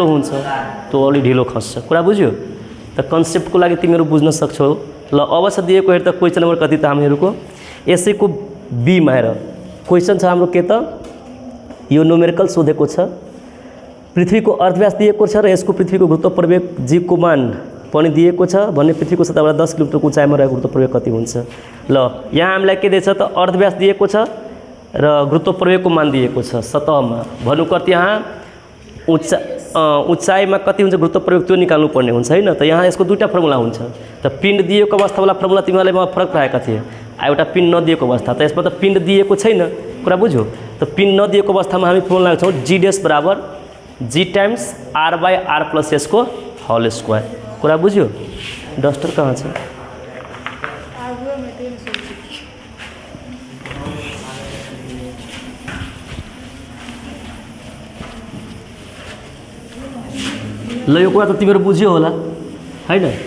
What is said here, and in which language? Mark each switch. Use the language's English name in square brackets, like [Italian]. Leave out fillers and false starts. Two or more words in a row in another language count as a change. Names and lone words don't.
[Nepali] हुन्छ त्यो अलि ढिलो खस्छ कुरा बुझ्यो त कन्सेप्टको लागि तिमीहरू बुझ्न सक्छौ ल अब छ दिएको हेर त [English] question number [Nepali] कति त हामीहरूको यसैको बीमा हेर क्वेसन छ हाम्रो के त यो न्युमेरिकल सोधेको छ पृथ्वीको अर्धव्यास दिएको छ र यसको पृथ्वीको गुरुत्व प्रवेग जी को मान पनि दिएको छ भने पृथ्वीको सतहबाट 10 किलोमिटरको उचाइमा रहेको गुरुत्व प्रवेग कति हुन्छ ल यहाँ हामीलाई के दिएछ त अर्धव्यास दिएको छ र गुरुत्व प्रवेगको मान दिएको छ सतहमा भन्नुको अर्थ यहाँ उचाइमा कति हुन्छ गुरुत्व प्रवेग त्यो निकाल्नु पर्ने हुन्छ हैन त यहाँ यसको दुईटा फर्मुला हुन्छ त पिण्ड दिएको अवस्थावाला फर्मुला तिमीलाई म फरक पाएका थिए एउटा पिण्ड नदिएको अवस्था त यसमा त पिण्ड दिएको छैन कुरा बुझ्यो त पिण्ड नदिएको अवस्थामा हामी फर्मुला लाग्छौँ [English] g dash [Nepali] बराबर [English] g times r by r plus s [Nepali] को [English] whole square [Nepali] कुरा बुझ्यो डस्टर कहाँ छ ल यो कुरा त तिमीहरू बुझ्यो होला हैन